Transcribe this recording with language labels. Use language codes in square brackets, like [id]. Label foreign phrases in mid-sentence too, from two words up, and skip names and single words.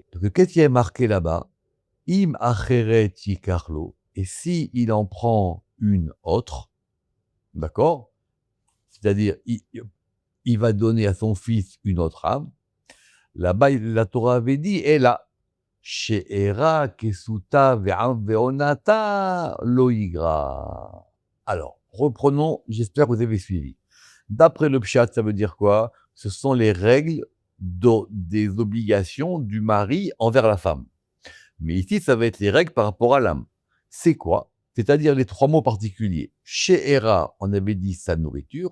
[fr] Donc, qu'est-ce qui est marqué là-bas? [he] Im acheret yikarlo. [fr] Et si il en prend une autre, d'accord? C'est-à-dire, il va donner à son fils une autre âme. Là-bas, la Torah avait dit, et là, [he] she'era kesuta ve'onata lo yigra. [fr] Alors, reprenons, j'espère que vous avez suivi. D'après le Pshat, ça veut dire quoi? Ce sont les règles des obligations du mari envers la femme. Mais ici, ça va être les règles par rapport à l'âme. C'est quoi? C'est-à-dire les trois mots particuliers. She'era, on avait dit sa nourriture.